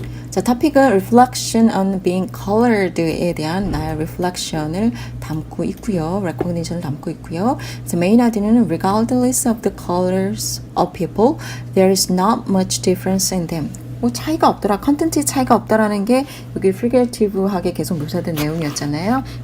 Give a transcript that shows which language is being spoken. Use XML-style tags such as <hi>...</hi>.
<ko>자, 토픽은</ko> <en>reflection on being colored</en> <ko>에 대한 나의 reflection을 담고 있고요. recognition을 담고 있고요.</ko> <en>The main idea는 regardless of the colors of people, there is not much difference in them.</en> <ko>뭐 차이가 없더라, 컨텐츠의 차이가 없다라는 게 여기 figurative하게 계속 묘사된 내용이었잖아요.</ko>